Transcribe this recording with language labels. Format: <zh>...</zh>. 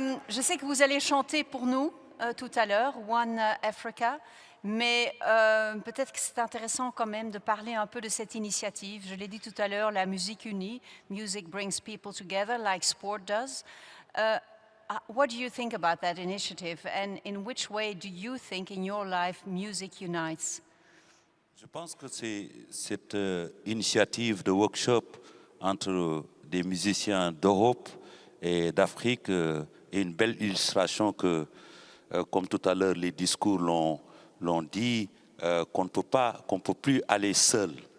<fr>je sais que vous allez chanter pour nous tout à l'heure, One Africa, mais peut-être que c'est intéressant quand même de parler un peu de cette initiative. Je l'ai dit tout à l'heure, la musique unie.</fr> <en>Music brings people together like sport does. What do you think about that initiative, and in which way do you think in your life music unites?</en> <fr>Je pense que cette initiative de workshop entre des musiciens d'Europe et d'Afrique est une belle illustration que, comme tout à l'heure les discours l'ont dit, qu'on ne peut plus aller seul.</fr>